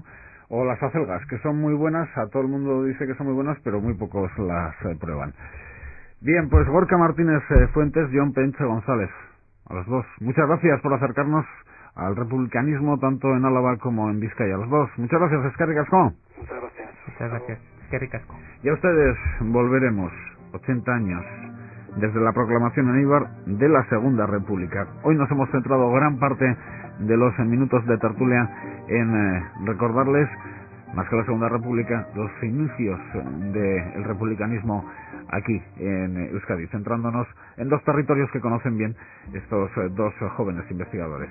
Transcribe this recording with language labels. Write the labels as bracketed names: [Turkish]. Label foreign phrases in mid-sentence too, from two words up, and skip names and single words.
[Spanish] O las acelgas, que son muy buenas, a todo el mundo dice que son muy buenas, pero muy pocos las prueban. Bien, pues Gorka Martínez Fuentes, Jon Penche González, a los dos. Muchas gracias por acercarnos al republicanismo tanto en Álava como en Vizcaya. A los dos. Muchas gracias, [Basque] eskerrik asko. [Spanish] Muchas gracias. Muchas gracias, [Basque] eskerrik asko. [Spanish] Y a ustedes volveremos 80 años desde la proclamación en Eibar de la Segunda República. Hoy nos hemos centrado gran parte de los minutos de tertulia en recordarles, más que la Segunda República, los inicios del republicanismo aquí en Euskadi, centrándonos en dos territorios que conocen bien estos dos jóvenes investigadores.